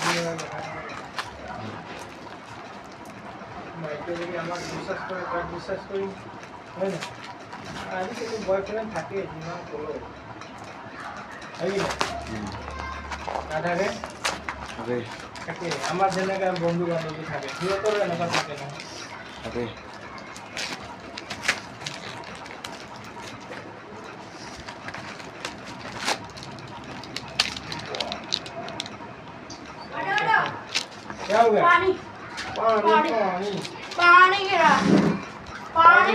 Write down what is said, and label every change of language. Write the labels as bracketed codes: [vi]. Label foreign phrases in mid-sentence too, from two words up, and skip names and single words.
[as] আমাক বিশ্বাস কৰে তাক বিশ্বাস কৰিম হয় না আজিকালি বয়ফ্ৰেণ্ড থাকে যিমান ক'লো হয় নাথাকে থাকে থাকে আমাৰ যেনেকৈ বন্ধু বান্ধৱী থাকে সিহঁতৰো এনেকুৱা থাকে নহয় থাকে [hi] क्या हो गया पानी पानी पानी पानी गिरा पानी